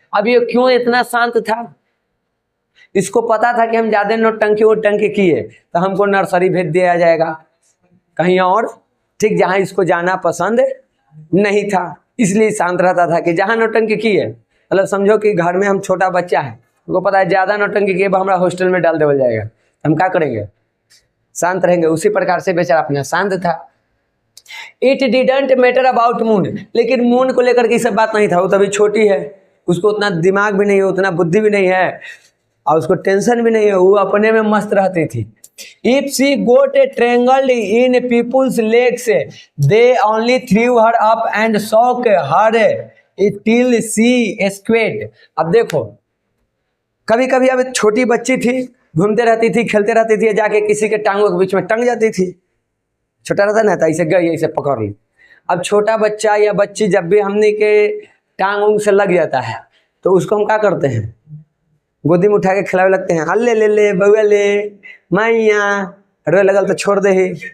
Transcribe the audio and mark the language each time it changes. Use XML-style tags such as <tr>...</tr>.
<hi>अब ये क्यों इतना शांत था, इसको पता था कि हम ज्यादा नौटंकी वोटंकी किए तो हमको नर्सरी भेज दिया जाएगा कहीं और, ठीक, जहां इसको जाना पसंद नहीं था, इसलिए शांत रहता था कि जहां नौटंकी की है, मतलब समझो कि घर में हम छोटा बच्चा है, उनको पता है ज्यादा नौटंकी किए हमारा हॉस्टल में डाल देवल जाएगा, हम क्या करेंगे, शांत रहेंगे। उसी प्रकार से बेचारा अपना शांत था। It didn't matter about moon, लेकिन मून को लेकर के सब बात नहीं था, वो तभी छोटी है, उसको उतना दिमाग भी नहीं है, उतना बुद्धि भी नहीं है, और उसको टेंशन भी नहीं है, वो अपने में मस्त रहती थी।</hi> <en>If she got strangled in people's legs, they only threw her up and shook her till she escaped।</en> <hi>अब देखो, कभी कभी अब छोटी बच्ची थी, घूमते रहती थी, खेलते रहती थी, जाके किसी के टांगों के बीच में टंग जाती थी, छोटा रहता ना था, इसे गई इसे पकड़ ली। अब छोटा बच्चा या बच्ची जब भी हमने के टांग उंग से लग जाता है तो उसको हम क्या करते हैं, गोदी में उठा के खिलावे लगते हैं, अल्ले ले ले बउआ ले मैया, रो लगल तो छोड़ दे ही।</hi>